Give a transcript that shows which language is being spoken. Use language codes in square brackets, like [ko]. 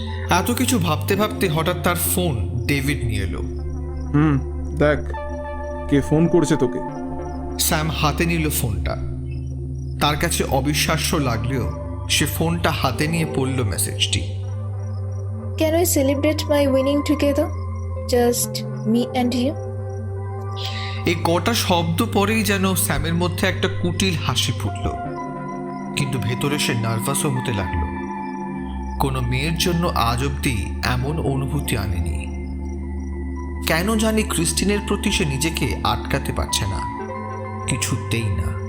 [bn] এত কিছু ভাবতে ভাবতে হঠাৎ তার ফোন ডেভিড নিয়ে এলো। দেখ কে ফোন করেছে তোকে। স্যাম হাতে নিল ফোনটা। তার কাছে অবিশ্বাস্য লাগলেও সে ফোনটা হাতে নিয়ে পড়ল মেসেজটি। [en] Can we celebrate my winning together? Just me and you? [bn] এই কটা শব্দ পরেই যেন স্যামের মধ্যে একটা কুটিল হাসি ফুটল, কিন্তু ভেতরে সে নার্ভাসও হতে লাগলো। কোনো মেয়ের জন্য আজ অব্দি এমন অনুভূতি আনেনি। কেন জানি ক্রিস্টিনের প্রতি সে নিজেকে আটকাতে পারছে না, কিছুতেই না।